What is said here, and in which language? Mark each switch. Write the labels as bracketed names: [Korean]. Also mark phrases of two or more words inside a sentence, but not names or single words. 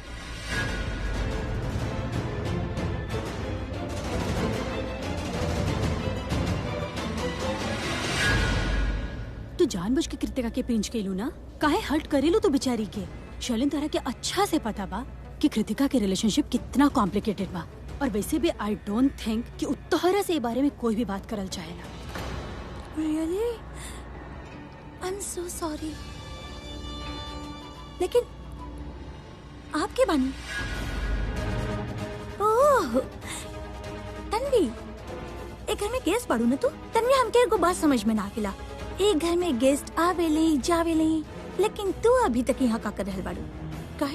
[Bhojpuri] तू जानबूझ के कृतिका के पिंच केलू ना, काहे हर्ट करेलू तू बेचारी के? शलिन तारा के अच्छा से पता बा कि कृतिका के रिलेशनशिप कितना कॉम्प्लिकेटेड बा, और वैसे भी [English] I don't think [Bhojpuri] कि तोहरा से बारे में कोई भी बात करल चाहेला। [English] Really? I'm so sorry. [Bhojpuri] लेकिन आपके बानी। ओह तन्वी, एक घर में गेस्ट पड़ू ना तू। तन्वी हमके एगो बात समझ में ना आकेला। एक घर में गेस्ट आवेले जावेले, लेकिन तू अभी तक यहाँ का कर रहल बाड़ू काहे?